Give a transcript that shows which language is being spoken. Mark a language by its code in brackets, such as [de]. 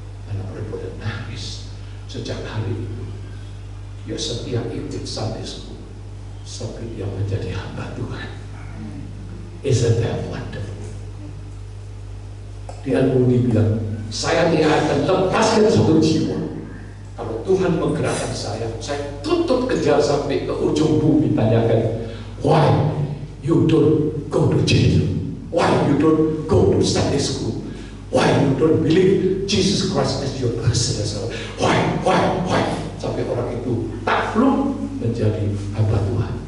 [id] Anak perempuan nangis. Sejak hari itu dia setia ikut Sunday school sampai dia menjadi hamba Tuhan. [en] Isn't that wonderful? [id] Dia Moody bilang, saya tidak akan lepaskan satu jiwa. Kalau Tuhan menggerakkan saya tutup kejar sampai ke ujung bumi. Tanyakan, [en] why you don't go to jail? Why you don't go to Sunday school? Why you don't believe Jesus Christ as your personal Savior? Why? [id] Sampai orang itu takluk menjadi hamba Tuhan.